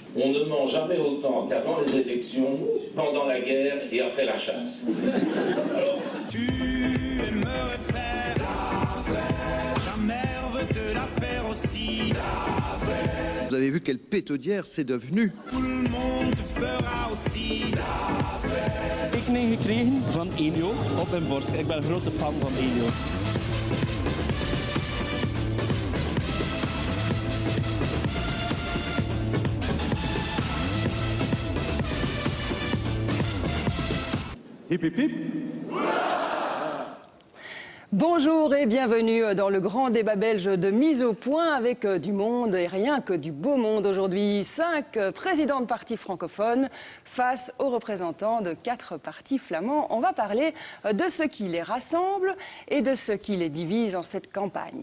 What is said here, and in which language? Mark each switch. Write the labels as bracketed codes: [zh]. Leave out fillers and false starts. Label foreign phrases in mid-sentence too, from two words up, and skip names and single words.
[fr] On ne ment jamais autant qu'avant les élections, pendant la guerre et après la chasse. Alors... Tu aimerais faire la fête, ta mère veut te la faire aussi. La fête. Vous avez vu quelle pétaudière c'est devenu. Tout le monde te fera aussi. La fête. [nl] Ik neem gekregen van Elio op mijn borst. Ik ben een grote fan van Elio. Hip hip hip. [fr] Bonjour et bienvenue dans le grand débat belge de mise au point avec du monde et rien que du beau monde aujourd'hui. 5 présidents de partis francophones face aux représentants de 4 partis flamands. On va parler de ce qui les rassemble et de ce qui les divise en cette campagne.